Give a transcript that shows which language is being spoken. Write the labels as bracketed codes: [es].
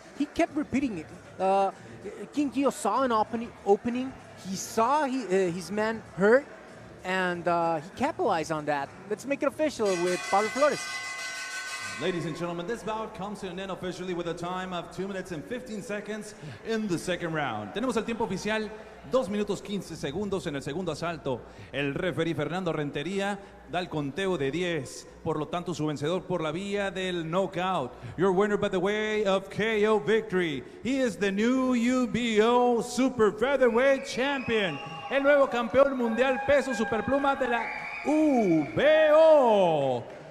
[en] He kept repeating it. KingGio saw an opening. He saw his man hurt, and he capitalized on that. Let's make it official with Pablo Flores. Ladies and gentlemen, this bout comes to an end officially with a time of 2 minutes and 15 seconds in the 2nd round. [es] Tenemos el tiempo oficial, 2 minutos 15 segundos en el segundo asalto. El referee Fernando Rentería da el conteo de 10. Por lo tanto, su vencedor por la vía del knockout. [en] Your winner by the way of KO victory. He is the new UBO Super Featherweight Champion. [es] El nuevo campeón mundial peso superpluma de la UBO.